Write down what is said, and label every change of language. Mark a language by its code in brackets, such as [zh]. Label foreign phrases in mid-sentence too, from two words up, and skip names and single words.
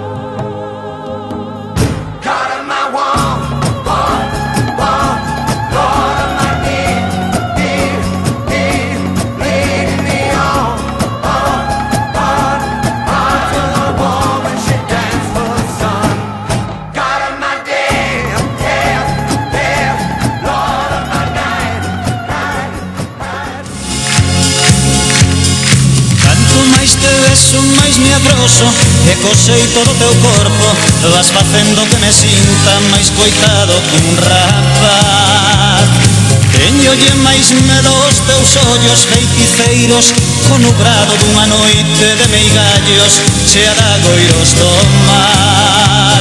[en] God of my wall, Lord of my need, He leading me on, to the woman she danced for the sun. God of my day, Lord of my night. [gl] Canto máis te beso, máis me agroso, e cosei todo o teu corpo. Vas facendo que me sinta máis coitado que un rapaz. Teñolle máis medo aos teus ollos feiticeiros, co nubrado dunha noite de meigallos, chea de agoiros do mar.